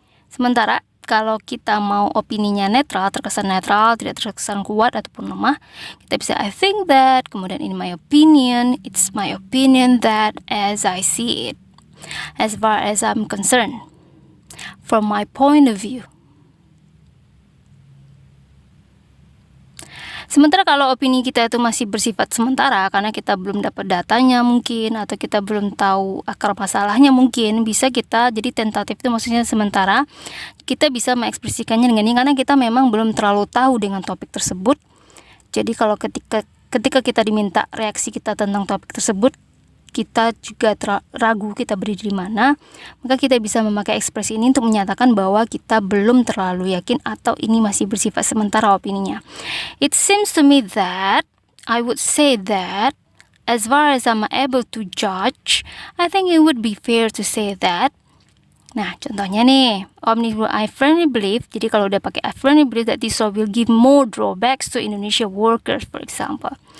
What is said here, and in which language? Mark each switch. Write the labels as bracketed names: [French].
[Indonesian] Sementara kalau kita mau opininya netral, terkesan netral, tidak terkesan kuat ataupun lemah, kita bisa [English] I think that, [Indonesian] kemudian [English] in my opinion, it's my opinion that as I see it. As far as I'm concerned, from my point of view. [Indonesian] Sementara kalau opini kita itu masih bersifat sementara karena kita belum dapat datanya mungkin, atau kita belum tahu akar masalahnya mungkin, bisa kita jadi tentatif, itu maksudnya sementara. Kita bisa mengekspresikannya dengan ini karena kita memang belum terlalu tahu dengan topik tersebut. Jadi kalau ketika kita diminta reaksi kita tentang topik tersebut, kita juga ragu kita berdiri di mana, maka kita bisa memakai ekspresi ini untuk menyatakan bahwa kita belum terlalu yakin atau ini masih bersifat sementara opininya. [English] It seems to me that I would say that as far as I'm able to judge, I think it would be fair to say that. [Indonesian] Nah, contohnya nih, [English] Omnibus I firmly believe, [Indonesian] jadi kalau udah pakai [English] I firmly believe that this law will give more drawbacks to Indonesia workers, for example.